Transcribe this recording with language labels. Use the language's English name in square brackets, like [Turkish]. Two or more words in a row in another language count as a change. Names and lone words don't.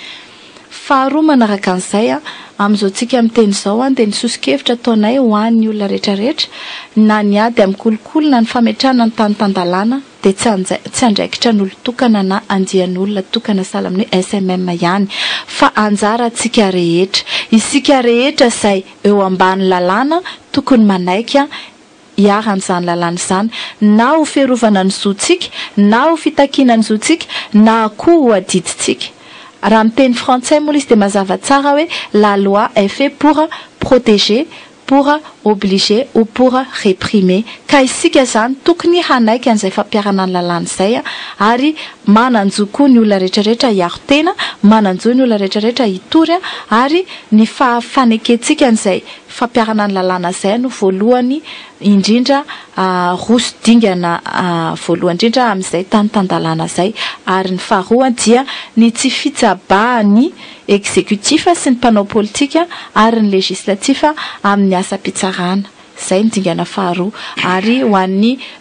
[Malagasy] faharoa manaraka an'izay amin'izao tsika miteny izao dia ny sosikevitra ataonay ho an'ny olona rehetrarehetra na ny ady amin'ny kolokolo na ny fametrahana ny tany-tandalàna dia tsy andraikitra ny olo-tokana na andian'olona tokana sahala amin'ny SMM ihany fa anjara tsika rehetra isika rehetra izay eo ambany lalàna tokony manaiky hiaran'izany lalàna izany na ho fiarovana ny zotsika na ho fitakiana ny zotsika na koa ho adiditsika raha [French] miteny frantsay [Malagasy] moa izy dia mazava tsara [French] hoe la loi est fait pour protéger pour obliger ou pour réprimer [Malagasy] ka isika zany tokony hanaiky an'izay fampiarana ny lalàna izay ary mananjo koa ny olona rehetrarehetra hiaro tena mananjo ny olona rehetrarehetra hitory ary ny fafaneketsika an'izay fampiarana ny lalàna izay no voalohany indrindra roso dingana voalohany indrindra amin'izay tany-tandalàna izay ary ny faharoa dia ny tsy fitsabahany exécutif sy ny mpanao politika ary ny législatif amin'ny asa-pitsarana zay ny dingana faharoa ary ho an'ny